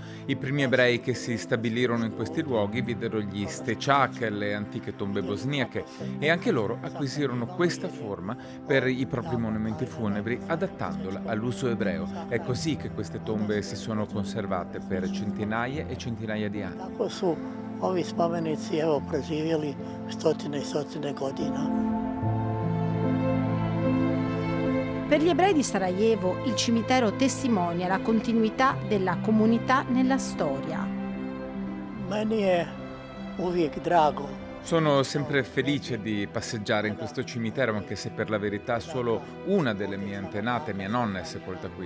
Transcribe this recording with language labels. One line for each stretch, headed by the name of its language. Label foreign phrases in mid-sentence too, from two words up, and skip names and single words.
Italian: I primi ebrei che si stabilirono in questi luoghi videro gli stečak, le antiche tombe bosniache, e anche loro acquisirono questa forma per i propri monumenti funebri adattandola all'uso ebreo. È così che queste tombe si sono conservate per centinaia e centinaia di anni.
Bosnian: Ovi spomenici evo preživjeli stotine i stotine godina.
Italian: Per gli ebrei di Sarajevo il cimitero testimonia la continuità della comunità nella storia. Sono sempre felice di passeggiare in questo cimitero, anche se per la verità solo una delle mie antenate, mia nonna, è sepolta qui.